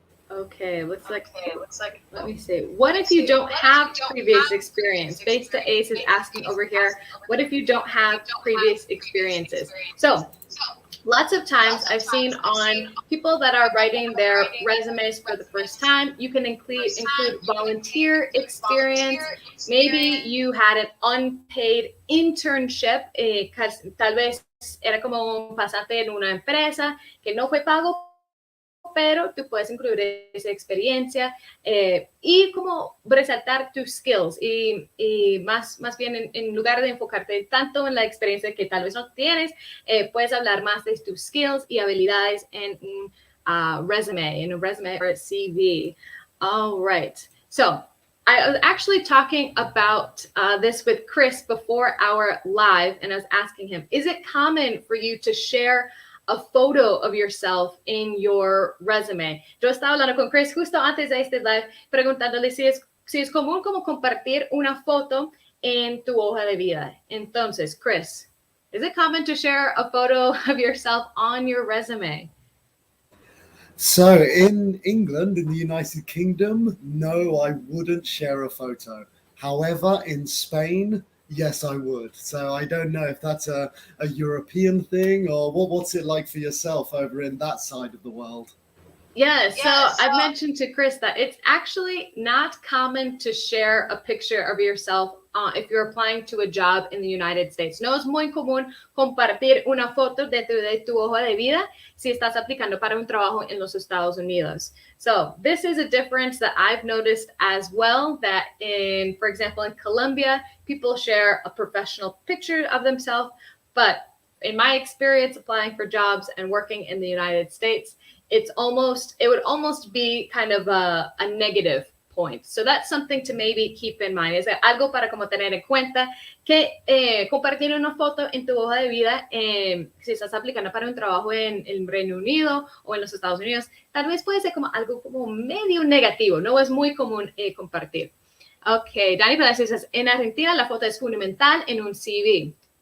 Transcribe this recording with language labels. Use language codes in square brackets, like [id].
[en] Okay, looks like, let me see. What if you don't have previous experience? Base to Ace is asking over here, what if you don't have previous experiences? So, lots of times I've seen on people that are writing their resumes for the first time, you can include volunteer experience. Maybe you had an unpaid internship, [es] tal vez era como un pasante en una empresa que no fue pago, pero tú puedes incluir esa experiencia y como resaltar tus skills y más bien en lugar de enfocarte tanto en la experiencia que tal vez no tienes, puedes hablar más de tus skills y habilidades en un [en] resume or a CV. All right. So I was actually talking about this with Chris before our live, and I was asking him, is it common for you to share a photo of yourself in your resume? [es] Yo estaba hablando con Chris justo antes de este live, preguntándole si es común como compartir una foto en tu hoja de vida. Entonces, [en] Chris, is it common to share a photo of yourself on your resume? So in England, in the United Kingdom, no, I wouldn't share a photo. However, in Spain, yes, I would. So I don't know if that's a European thing or what's it like for yourself over in that side of the world? Yeah, so I've mentioned to Chris that it's actually not common to share a picture of yourself if you're applying to a job in the United States. [es] No es muy común compartir una foto de tu hoja de vida si estás aplicando para un trabajo en los Estados Unidos. [en] So this is a difference that I've noticed as well, that for example, in Colombia, people share a professional picture of themselves, but in my experience applying for jobs and working in the United States, it would almost be kind of a negative point. So that's something to maybe keep in mind. [es] Es algo para como tener en cuenta que compartir una foto en tu hoja de vida, si estás aplicando para un trabajo en el Reino Unido o en los Estados Unidos, tal vez puede ser como algo como medio negativo. No es muy común compartir. Ok, Dani Palacios dice, en Argentina la foto es fundamental en un CV.